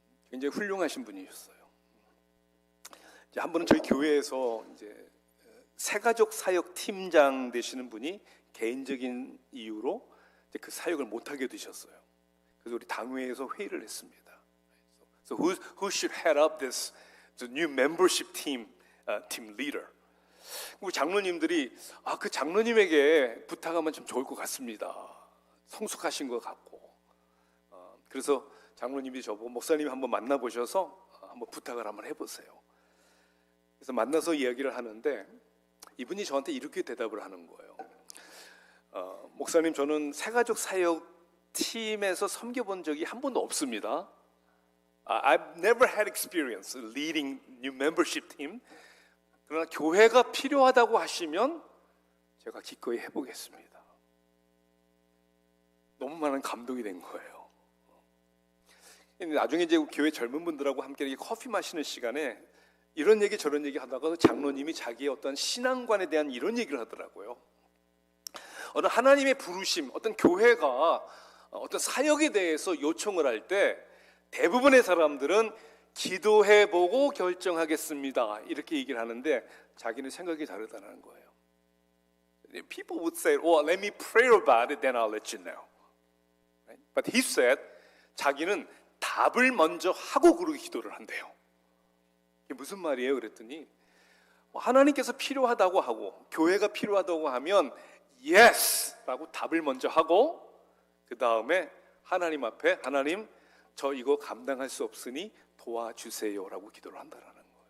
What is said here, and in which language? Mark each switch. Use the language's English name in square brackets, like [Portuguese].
[Korean] 굉장히 훌륭하신 분이셨어요. 이제 한 번은 저희 교회에서 이제 새가족 사역 팀장 되시는 분이 개인적인 이유로 이제 그 사역을 못하게 되셨어요. 그래서 우리 당회에서 회의를 했습니다. [English] So who should head up this new membership team leader? [Korean] 우리 장로님들이 그 장로님에게 부탁하면 좀 좋을 것 같습니다. 성숙하신 것 같고. 그래서 장로님이 저보고 목사님 한번 만나보셔서 한번 부탁을 한번 해보세요. 그래서 만나서 이야기를 하는데 이분이 저한테 이렇게 대답을 하는 거예요. 목사님, 저는 새가족 사역 팀에서 섬겨본 적이 한 번도 없습니다. [English] I've never had experience leading new membership team. [Korean] 그러나 교회가 필요하다고 하시면 제가 기꺼이 해보겠습니다. 너무 많은 감동이 된 거예요. 나중에 이제 교회 젊은 분들하고 함께 이렇게 커피 마시는 시간에 이런 얘기 저런 얘기 하다가 장로님이 자기의 어떤 신앙관에 대한 이런 얘기를 하더라고요. 어떤 하나님의 부르심, 어떤 교회가 어떤 사역에 대해서 요청을 할 때 대부분의 사람들은 기도해보고 결정하겠습니다 이렇게 얘기를 하는데 자기는 생각이 다르다는 거예요. [English] People would say, "Oh, let me pray about it, then I'll let you know." But he said, [Korean] 자기는 답을 먼저 하고 그러고 기도를 한대요. 이게 무슨 말이에요? 그랬더니 하나님께서 필요하다고 하고 교회가 필요하다고 하면 Yes! 라고 답을 먼저 하고 그 다음에 하나님 앞에 하나님 저 이거 감당할 수 없으니 도와주세요 라고 기도를 한다는 거예요.